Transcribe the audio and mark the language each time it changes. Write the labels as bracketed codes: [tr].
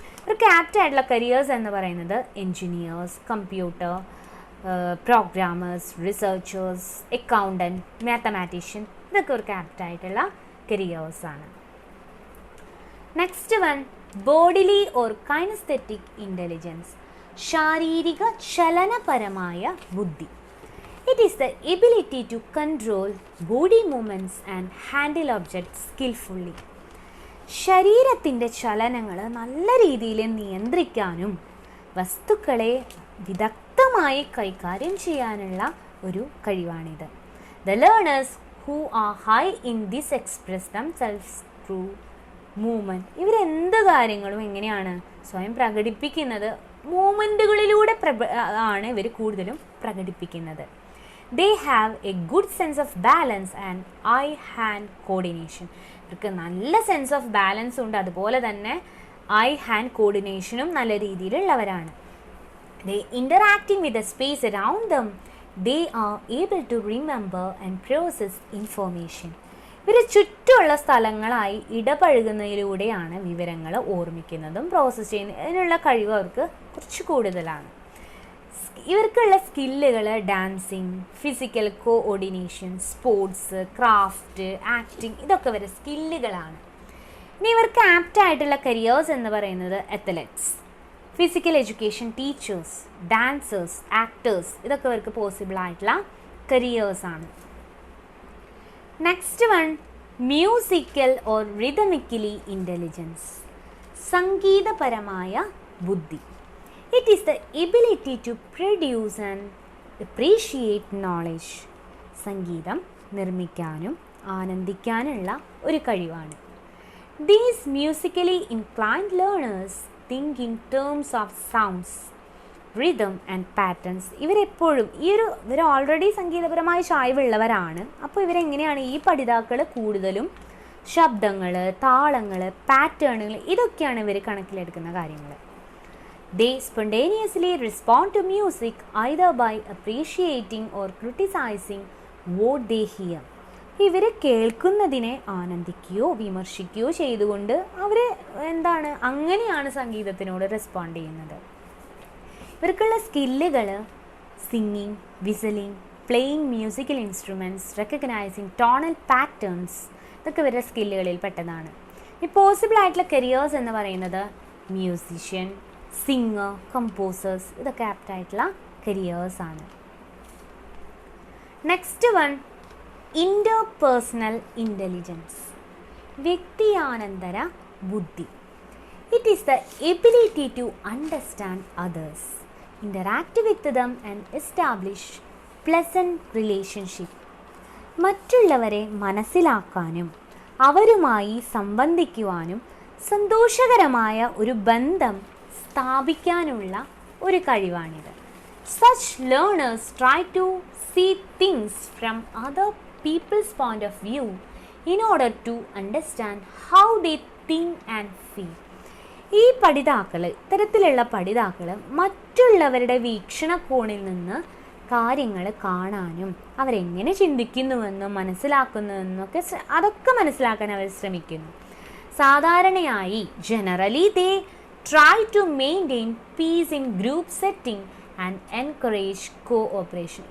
[ml] ഇവർക്ക് ആപ്റ്റ് ആയിട്ടുള്ള കരിയേഴ്സ് എന്ന് പറയുന്നത് engineers, computer programmers, researchers, accountant, mathematician, ഇതൊക്കെ ഇവർക്ക് ആപ്റ്റ് ആയിട്ടുള്ള കരിയേഴ്സാണ്. Next one, bodily or kinesthetic intelligence. ശാരീരിക ചലനപരമായ ബുദ്ധി. [en] It is the ability to control body movements and handle objects skillfully. [ml] ശരീരത്തിൻ്റെ ചലനങ്ങൾ നല്ല രീതിയിൽ നിയന്ത്രിക്കാനും വസ്തുക്കളെ വിദഗ്ധമായി കൈകാര്യം ചെയ്യാനുള്ള ഒരു കഴിവാണിത്. [en] The learners who are high in this express themselves through movement. [ml] ഇവരെന്ത് കാര്യങ്ങളും എങ്ങനെയാണ് സ്വയം പ്രകടിപ്പിക്കുന്നത്? മൂവ്മെൻറ്റുകളിലൂടെ ആണ് ഇവർ കൂടുതലും പ്രകടിപ്പിക്കുന്നത്. [en] They have a good sense of balance and eye-hand coordination. [ml] ഇവർക്ക് നല്ല സെൻസ് ഓഫ് ബാലൻസ് ഉണ്ട്, അതുപോലെ തന്നെ ഐ ഹാൻഡ് കോർഡിനേഷനും നല്ല രീതിയിലുള്ളവരാണ്. [en] They interacting with the space around them. They are able to remember and process information. [ml] ഇവർ ചുറ്റുമുള്ള സ്ഥലങ്ങളായി ഇടപഴകുന്നതിലൂടെയാണ് വിവരങ്ങൾ ഓർമ്മിക്കുന്നതും പ്രോസസ്സ് ചെയ്യുന്നതും. അതിനുള്ള കഴിവ് അവർക്ക് കുറച്ച് കൂടുതലാണ്. ഇവർക്കുള്ള സ്കില്ലുകൾ dancing, physical coordination, sports, craft, acting, ഇതൊക്കെ വരെ സ്കില്ലുകളാണ്. ഇനി ഇവർക്ക് ആപ്റ്റ് ആയിട്ടുള്ള കരിയേഴ്സ് എന്ന് പറയുന്നത് athletes, physical education teachers, dancers, actors, ഇതൊക്കെ ഇവർക്ക് പോസിബിൾ ആയിട്ടുള്ള കരിയേഴ്സാണ്. Next one, musical or റിതമിക്കലി intelligence. സംഗീതപരമായ ബുദ്ധി. [en] It is the ability to produce and appreciate knowledge. [ml] സംഗീതം നിർമ്മിക്കാനും ആനന്ദിക്കാനുള്ള ഒരു കഴിവാണ്. [en] These musically inclined learners think in terms of sounds, rhythm and patterns. [ml] ഇവരെപ്പോഴും ഇവർ already സംഗീതപരമായ ചായ്വുള്ളവരാണ്. അപ്പോൾ ഇവരെങ്ങനെയാണ് ഈ പഠിതാക്കൾ കൂടുതലും ശബ്ദങ്ങൾ, താളങ്ങൾ, പാറ്റേണുകൾ, ഇതൊക്കെയാണ് ഇവർ കണക്കിലെടുക്കുന്ന കാര്യങ്ങൾ. [en] They spontaneously respond to music either by appreciating or criticizing what they hear. [ml] ഇവർ കേൾക്കുന്നതിനെ ആനന്ദിക്കുകയോ വിമർശിക്കുകയോ ചെയ്തുകൊണ്ട് അവർ അങ്ങനെയാണ് സംഗീതത്തിനോട് റെസ്പോണ്ട് ചെയ്യുന്നത്. ഇവർക്കുള്ള സ്കില്ലുകൾ singing, വിസലിംഗ്, playing musical instruments, recognising tonal patterns, ഇതൊക്കെ ഇവരുടെ സ്കില്ലുകളിൽ പെട്ടതാണ്. ഈ പോസിബിൾ ആയിട്ടുള്ള കരിയേഴ്സ് എന്ന് പറയുന്നത് മ്യൂസിഷ്യൻ, സിംഗർ, കമ്പോസേഴ്സ്, ഇതൊക്കെ ആപ്റ്റായിട്ടുള്ള കരിയേഴ്സാണ്. Next one, interpersonal intelligence. വ്യക്തിയാനന്തര ബുദ്ധി. [en] It is the ability to understand others, interact with them and establish pleasant relationship. [ml] മറ്റുള്ളവരെ മനസ്സിലാക്കാനും അവരുമായി സംബന്ധിക്കുവാനും സന്തോഷകരമായ ഒരു ബന്ധം സ്ഥാപിക്കാനുള്ള ഒരു കഴിവാണിത്. [en] Such learners try to see things from other people's point of view in order to understand how they think and feel. [ml] ഈ പഠിതാക്കൾ, ഇത്തരത്തിലുള്ള പഠിതാക്കൾ മറ്റുള്ളവരുടെ വീക്ഷണകോണിൽ നിന്ന് കാര്യങ്ങൾ കാണാനും അവരെങ്ങനെ ചിന്തിക്കുന്നുവെന്നും മനസ്സിലാക്കുന്നുവെന്നൊക്കെ അതൊക്കെ മനസ്സിലാക്കാൻ അവർ ശ്രമിക്കുന്നു. സാധാരണയായി [en] Generally they try to maintain peace in group setting and encourage cooperation.